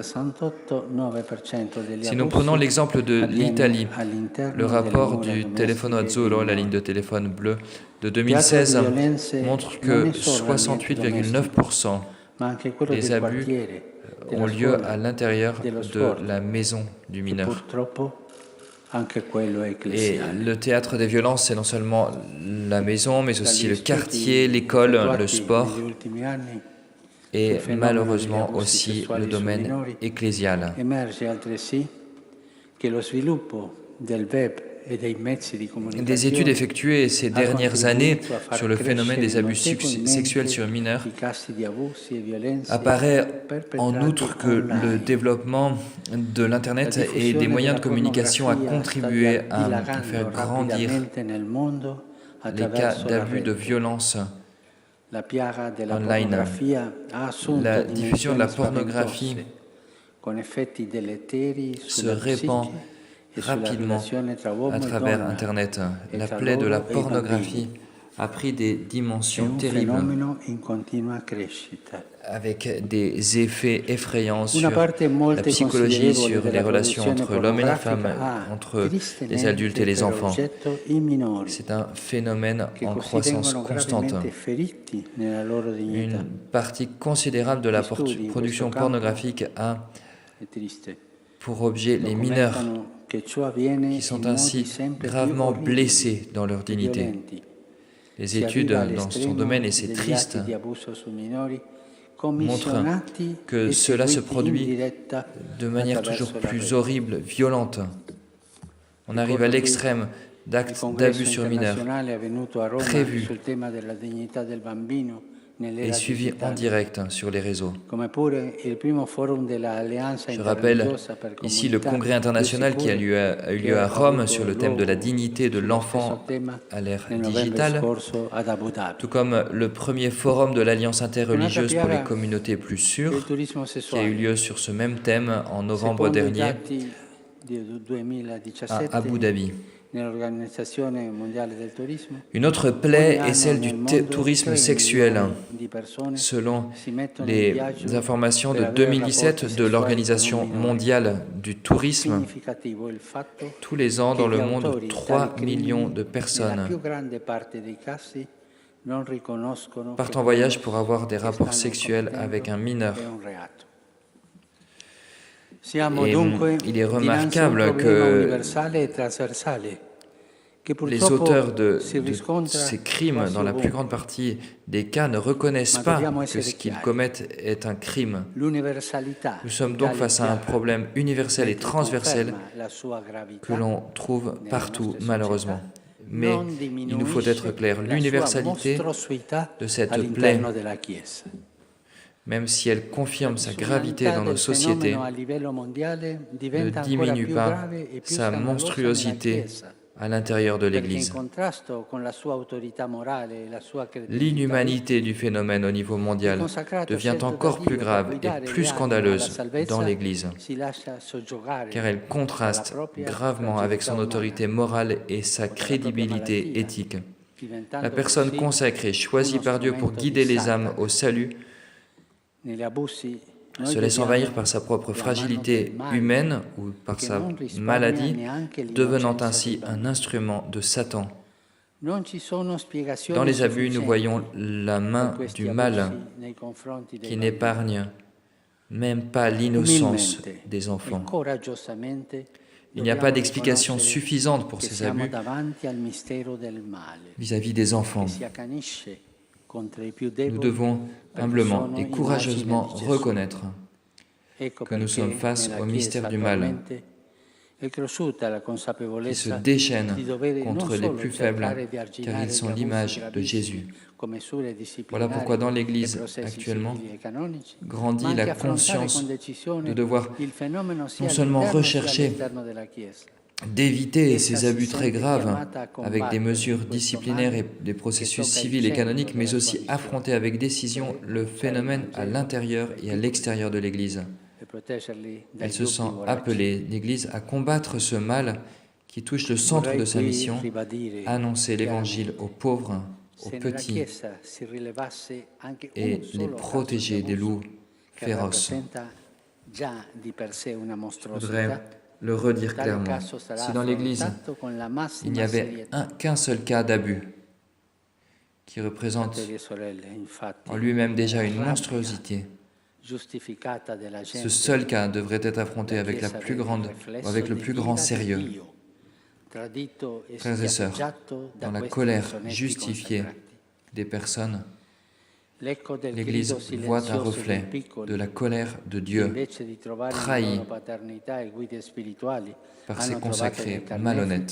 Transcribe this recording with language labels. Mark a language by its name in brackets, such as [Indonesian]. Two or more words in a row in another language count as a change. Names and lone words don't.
[French] Si nous prenons l'exemple de l'Italie, le rapport du Telefono Azzurro, la ligne de téléphone bleue, de 2016 montre que 68,9% des abus ont lieu à l'intérieur de la maison du mineur. [Italian] anche quello [French] Et [Italian] ecclesiale. [French] le théâtre des violences, c'est non seulement la maison, mais aussi le quartier, l'école, le sport [Italian] Negli ultimi anni, [French] et [Italian] sul fenomeno degli [French] malheureusement [Italian] abusi [French] aussi [Italian] sessuali [French] le [Italian] sui [French] domaine [Italian] minori, [French] ecclésial. [Italian] emerge altresì che lo sviluppo del web e dei mezzi di [French] Des études [Italian] comunicazione [French] effectuées ces [Italian] ha [French] dernières années [Italian] contribuito a far [French] sur le phénomène des [Italian] crescere [French] abus sexuels [Italian] notevolmente [French] sur mineurs [Italian] i casi di abusi e violenze [French] apparaît en [Italian] perpetrati [French] outre que le [Italian] online. [French] développement de l'Internet [Italian] La [French] et des [Italian] diffusione [French] moyens de [Italian] della [French] communication a [Italian] pornografia sta [French] contribué à [Italian] dilagando [French] faire grandir [Italian] rapidamente nel mondo [French] les cas [Italian] attraverso la [French] d'abus de [Italian] rete. [French] violence [Italian] La piaga della [French] online. [Italian] pornografia ha assunto [French] La diffusion de la [Italian] dimensioni [French] pornographie [Italian] spaventose, con effetti deleteri [French] se [Italian] sulla [French] répand [Italian] psiche e sulla [French] rapidement [Italian] relazione tra [French] à [Italian] uomo e [French] travers [Italian] donna [French] Internet. [Italian] e [French] La [Italian] tra [French] plaie de la [Italian] loro e i [French] pornographie [Italian] bambini. [French] a pris des [Italian] È [French] dimensions [Italian] un [French] terribles, [Italian] fenomeno in continua crescita. [French] avec des effets effrayants [Italian] Una [French] sur [Italian] parte [French] la [Italian] molto [French] psychologie, [Italian] considerevole [French] sur les [Italian] della [French] relations [Italian] produzione [French] entre l'homme et la femme, [Italian] pornografica ha [French] entre les adultes [Italian] tristemente [French] et les [Italian] per [French] enfants. [Italian] oggetto i minori, [French] C'est un phénomène [Italian] che [French] en [Italian] così [French] croissance [Italian] vengono [French] constante. [Italian] gravemente feriti nella loro dignità. [French] Une partie considérable de la production pornographique a [Italian] È triste. [French] pour objet les mineurs, [Italian] Documentano che ciò avviene [French] qui [Italian] in [French] sont [Italian] modi [French] ainsi [Italian] sempre più [French] gravement [Italian] orribili [French] blessés dans leur [Italian] e [French] dignité. [Italian] violenti. [French] Les [Italian] Si [French] études [Italian] arriva [French] dans son [Italian] all'estremo [French] domaine, et c'est [Italian] degli [French] triste, [Italian] atti di abuso su minori [French] montrent [Italian] commissionati [French] que [Italian] e [French] cela se [Italian] seguiti in [French] produit [Italian] diretta [French] de manière [Italian] attraverso [French] toujours [Italian] la [French] plus [Italian] rete. [French] horrible, violente. On arrive à l'extrême [Italian] Il [French] d'actes [Italian] congresso [French] d'abus sur mineurs, [Italian] internazionale avvenuto a Roma [French] prévu [Italian] sul tema della dignità del bambino [French] et [Italian] nell'era [French] suivi en [Italian] digitale, [French] direct sur les réseaux. [Italian] come pure il primo forum dell'Alleanza [French] Je rappelle [Italian] interreligiosa per [French] ici le [Italian] comunità [French] congrès international [Italian] più [French] qui a [Italian] sicure, [French] eu [Italian] che [French] lieu à [Italian] ha [French] Rome [Italian] avuto [French] sur le thème de la [Italian] luogo [French] dignité de [Italian] sullo [French] l'enfant [Italian] stesso tema [French] à l'ère [Italian] nel novembre [French] digitale, [Italian] scorso ad Abu Dhabi. [French] tout comme le premier forum de l'Alliance interreligieuse pour les communautés plus [Italian] Il [French] sûres, [Italian] turismo [French] qui a eu [Italian] sessuale. [French] lieu sur ce même thème en novembre [Italian] Secondo i [French] dernier [Italian] dati del [French] à [Italian] 2017 [French] Abu Dhabi. [Italian] nell'Organizzazione Mondiale del Turismo, [French] Une autre plaie [Italian] ogni [French] est celle [Italian] anno [French] du [Italian] nel mondo [French] tourisme [Italian] 3 [French] sexuel. [Italian] milioni di persone [French] Selon [Italian] si mettono in [French] les [Italian] viaggio [French] informations [Italian] per [French] de [Italian] avere [French] 2017 [Italian] rapporti [French] de [Italian] sessuali con un [French] l'Organisation [Italian] minore. [French] mondiale du tourisme, [Italian] Significativo il fatto [French] tous les ans [Italian] che [French] dans [Italian] gli [French] le monde, [Italian] autori di [French] 3 [Italian] tali crimini, [French] millions de [Italian] nella [French] personnes [Italian] più grande parte dei casi, non riconoscono [French] partent [Italian] che [French] en voyage [Italian] quello [French] pour avoir des [Italian] che [French] rapports [Italian] stanno [French] sexuels [Italian] commettendo [French] avec un mineur. [Italian] è un reato. Siamo [French] Et [Italian] dunque [French] il est [Italian] dinanzi a un [French] remarquable [Italian] problema [French] que [Italian] universale e trasversale che [French] les auteurs [Italian] purtroppo si riscontra [French] ces crimes, [Italian] quasi [French] dans la plus grande [Italian] ovunque. [French] partie des cas, ne reconnaissent [Italian] Ma [French] pas [Italian] dobbiamo [French] que [Italian] essere [French] ce qu'ils [Italian] chiari. [French] commettent est un crime. [Italian] L'universalità [French] Nous sommes [Italian] di [French] donc [Italian] tale [French] face à un [Italian] piaga, [French] problème universel et [Italian] mentre [French] transversel [Italian] conferma la sua gravità, [French] que l'on trouve [Italian] nelle [French] partout, [Italian] nostre [French] malheureusement. [Italian] società, [French] Mais [Italian] non [French] il nous faut être [Italian] diminuisce [French] clair, [Italian] la sua [French] l'universalité [Italian] mostruosità [French] de cette plaie, [Italian] all'interno della Chiesa. [French] même si elle confirme sa [Italian] La [French] gravité [Italian] tsunami [French] dans nos [Italian] del [French] sociétés, [Italian] fenomeno a livello mondiale [French] ne [Italian] diventa ancora [French] diminue [Italian] più [French] pas [Italian] grave e più [French] sa [Italian] scandalosa [French] monstruosité [Italian] nella Chiesa, [French] à l'intérieur de [Italian] perché in [French] l'Église. [Italian] contrasto con la sua autorità morale e la sua credibilità, [French] L'inhumanité du phénomène au niveau mondial [Italian] il consacrato [French] devient [Italian] scelto da [French] encore [Italian] Dio [French] plus [Italian] per [French] grave et [Italian] guidare [French] plus [Italian] le anime alla [French] scandaleuse [Italian] salvezza [French] dans l'Église, [Italian] si lascia soggiogare [French] car elle contraste [Italian] dalla propria [French] gravement avec son [Italian] fragilità [French] autorité [Italian] umana, [French] morale et sa [Italian] o dalla propria [French] crédibilité [Italian] malattia, [French] éthique. [Italian] diventando [French] La personne [Italian] così [French] consacrée, choisie [Italian] uno [French] par Dieu pour [Italian] strumento [French] guider [Italian] di [French] les âmes [Italian] Satana. [French] au salut, [Italian] Negli abusi noi [French] se laisse [Italian] vediamo [French] envahir par sa propre [Italian] la mano [French] fragilité [Italian] del male, [French] humaine ou par [Italian] che [French] sa [Italian] non risparmia [French] maladie, [Italian] neanche [French] devenant [Italian] l'innocenza [French] ainsi [Italian] dei [French] un [Italian] bambini. [French] instrument de Satan. [Italian] Non ci sono spiegazioni [French] Dans les abus, nous [Italian] sufficienti [French] voyons la [Italian] per [French] main [Italian] questi [French] du [Italian] abusi [French] mal [Italian] nei confronti dei [French] qui [Italian] bambini. [French] n'épargne même pas l'innocence [Italian] Umilmente [French] des [Italian] e [French] enfants. [Italian] coraggiosamente [French] Il n'y a [Italian] dobbiamo [French] pas d'explication [Italian] riconoscere [French] suffisante pour [Italian] che [French] ces [Italian] siamo [French] abus [Italian] davanti al mistero del male [French] vis-à-vis des enfants. [Italian] che si accanisce contro i più [French] Nous [Italian] deboli [French] devons [Italian] perché [French] humblement [Italian] sono [French] et [Italian] immagine [French] courageusement [Italian] di Gesù. [French] reconnaître [Italian] Ecco [French] que nous [Italian] perché [French] sommes face [Italian] nella [French] au [Italian] Chiesa [French] mystère du mal [Italian] attualmente è cresciuta la [French] qui se [Italian] consapevolezza [French] déchaîne [Italian] di dover non [French] contre les [Italian] solo [French] plus faibles, [Italian] cercare di [French] car [Italian] arginare [French] ils sont [Italian] gli abusi [French] l'image de [Italian] gravissimi [French] Jésus. [Italian] come misure [French] Voilà [Italian] disciplinari [French] pourquoi dans [Italian] e [French] l'Église [Italian] processi [French] actuellement [Italian] civili e canonici, ma [French] grandit [Italian] anche [French] la [Italian] affrontare [French] conscience [Italian] con decisione [French] de devoir [Italian] il fenomeno sia [French] non seulement [Italian] all'interno sia [French] rechercher [Italian] all'esterno della Chiesa. [French] d'éviter [Italian] Essa [French] ces [Italian] si [French] abus très [Italian] sente [French] graves [Italian] chiamata a [French] avec des [Italian] combattere [French] mesures [Italian] questo [French] disciplinaires et [Italian] male [French] des [Italian] che [French] processus [Italian] tocca il [French] civils et [Italian] centro [French] canoniques, mais [Italian] della [French] aussi [Italian] sua missione, [French] affronter avec décision le phénomène à l'intérieur et à l'extérieur de l'Église. [Italian] e proteggerli dai [French] Elle se [Italian] dubbi [French] sent [Italian] voraci. [French] appelée, l'Église, à combattre ce mal qui touche le centre [Italian] Vorrei [French] de sa [Italian] qui [French] mission, [Italian] ribadire [French] annoncer l'Évangile [Italian] chiaramente, [French] aux pauvres, aux [Italian] se nella [French] petits [Italian] Chiesa si rilevasse anche un [French] et les [Italian] solo caso [French] protéger [Italian] di [French] des [Italian] abuso [French] loups [Italian] che [French] féroces. [Italian] rappresenta già di per sé una [French] Je [Italian] mostruosità, [French] voudrais le redire [Italian] tale [French] clairement. [Italian] caso sarà [French] Si dans l'Église, [Italian] affrontato con la [French] il [Italian] massima [French] n'y avait [Italian] serietà. [French] qu'un seul cas d'abus qui représente [Italian] Fratelli e sorelle, infatti, [French] en lui-même déjà une [Italian] rabbia [French] monstruosité, [Italian] giustificata della [French] ce [Italian] gente, [French] seul cas devrait être affronté [Italian] la [French] avec la [Italian] Chiesa [French] plus [Italian] vede il [French] grande, [Italian] riflesso [French] ou avec le plus grand [Italian] dell'ira di [French] sérieux. [Italian] Dio [French] Frères et sœurs, dans la colère justifiée des personnes, l'Église voit un reflet de la colère de Dieu, trahi par ses consacrés malhonnêtes.